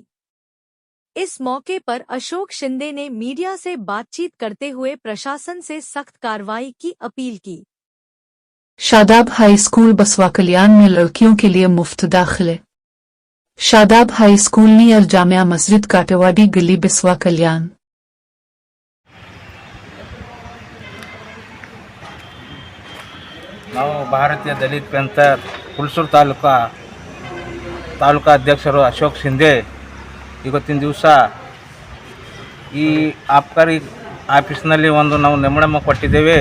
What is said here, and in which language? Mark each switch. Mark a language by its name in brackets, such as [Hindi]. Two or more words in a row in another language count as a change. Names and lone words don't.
[Hindi] इस मौके पर अशोक शिंदे ने मीडिया से बातचीत करते हुए प्रशासन से सख्त कार्रवाई की अपील की। शादाब हाई स्कूल बसवा कल्याण में लड़कियों के लिए मुफ्त दाखिले। शादाब हाई स्कूल नियर जामिया मस्जिद काटेवाड़ी गली बिस्वा कल्याण। [Kannada] ನಾವು ಭಾರತೀಯ ದಲಿತ ಪಂಥರ್ ಹುಲ್ಸೂರು ತಾಲೂಕಾ ಅಧ್ಯಕ್ಷರು ಅಶೋಕ್ ಶಿಂದೆ ಇವತ್ತಿನ ದಿವಸ ಈ ಆಬ್ಕಾರಿ ಆಫೀಸ್ನಲ್ಲಿ ಒಂದು ನಾವು ಮೆಮೊರಂ ಕೊಟ್ಟಿದ್ದೇವೆ.